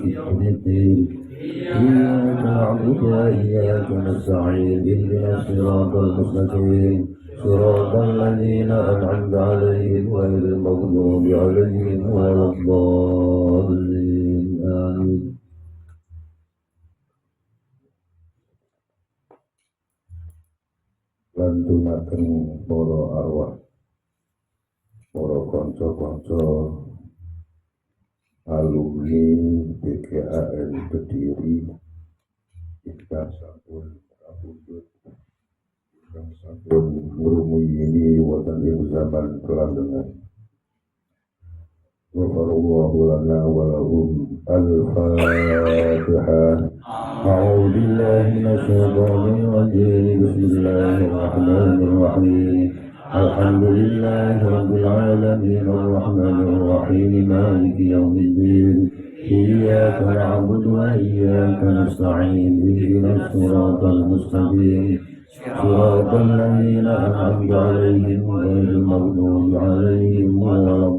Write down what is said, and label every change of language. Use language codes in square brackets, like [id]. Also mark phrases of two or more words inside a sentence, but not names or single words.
[ar] يوم الدين إياك نعبد وإياك نستعين اهدنا الصراط المستقيم صراط الذين أنعمت عليهم غير المغضوب عليهم ولا الضالين آمين [jv] lantunaken para arwah para kanca-kanca alumni BKAN Kediri ingkang sampun kapundhut ingkang sampun ngrumiyini wonten ing zaman kelandengan [ar] وغفر الله لنا ولهم الفاتحة أعوذ بالله من الشيطان الرجيم بسم الله الرحمن الرحيم الحمد لله رب العالمين الرحمن الرحيم مالك يوم الدين إياك نعبد وإياك نستعين اهدنا الصراط المستقيم صراط الذين أنعمت عليهم غير المغضوب عليهم ولا